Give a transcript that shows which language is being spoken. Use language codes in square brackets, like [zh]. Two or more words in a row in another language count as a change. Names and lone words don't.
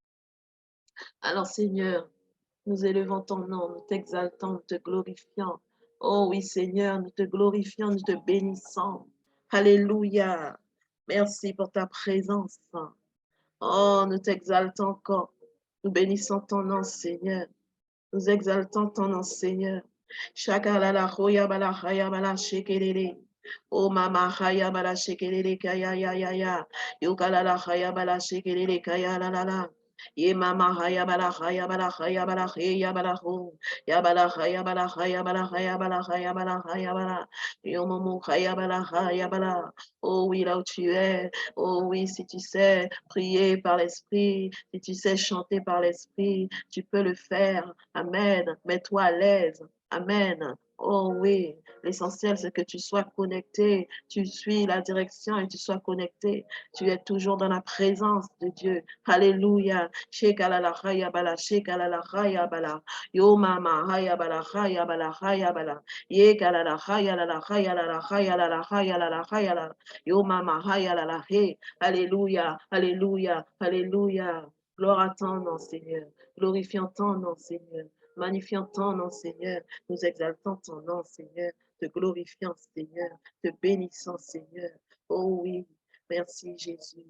[fr] Alors, Seigneur, nous élevons ton nom, nous t'exaltons, nous te glorifions. Oh oui, Seigneur, nous te glorifions, nous te bénissons. Alléluia. Merci pour ta présence. Oh, nous t'exaltons encore. Nous bénissons ton nom, Seigneur. Nous exaltons ton nom, Seigneur. Shakalala, hoya bala, haya bala, shekelele. Oh, mama, haya bala, shekelele, kaya, ya, ya, ya. Yokalala, haya bala, shekelele, kaya, la, la, la. Ye mama haya bala haya bala haya bala haya bala ho ya bala haya bala haya bala haya bala haya bala haya bala yo momo haya bala haya bala. Oh oui, là où tu es. Oh oui, si tu sais prier par l'esprit, si tu sais chanter par l'esprit, tu peux le faire. Amen. Mets-toi à l'aise. Amen. Oh oui, l'essentiel c'est que tu sois connecté, tu suis la direction et tu sois connecté. Tu es toujours dans la présence de Dieu. Alléluia. Shekalala haya bala, shekalala haya bala. Yo mama haya bala, haya bala, haya bala. Ye kalala haya la haya la haya la haya la haya la. Yo mama haya la he. Alléluia, alléluia, alléluia. Gloire à ton nom, Seigneur. Glorifions ton nom, Seigneur. Magnifions ton nom, Seigneur. Nous exaltons ton nom, Seigneur. Te glorifions, Seigneur. Te bénissons, Seigneur. Oh oui, merci, Jésus.